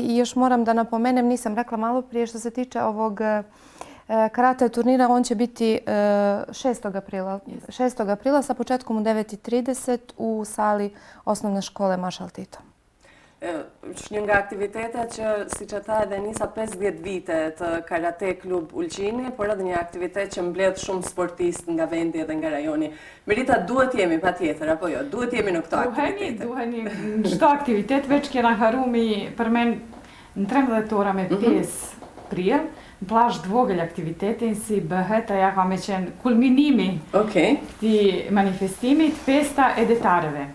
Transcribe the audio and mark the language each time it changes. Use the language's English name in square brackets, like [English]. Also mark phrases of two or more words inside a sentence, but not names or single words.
[Serbian] I još moram da napomenem, nisam rekla malo prije što se tiče ovog karate turnira, on će biti 6. aprila sa početkom u 9:30 u sali osnovne škole Maršal Tito. [Albanian] Është një nga aktivitetet që, si që tha edhe Enisa, 50 vite të Karate Klub Ulqini, por edhe një aktivitet që mbledh shumë sportist nga vendi edhe nga rajoni. Merita, duhet jemi pa tjetër, apo jo? Duhet jemi në këto aktivitete? Duheni në çdo aktivitet, veç kena haru mi përmen në 13 ora me 5 prill, në plazh të vogël aktivitetin si bëhet, aja ka me qenë kulminimi këti manifestimit, festa e detareve.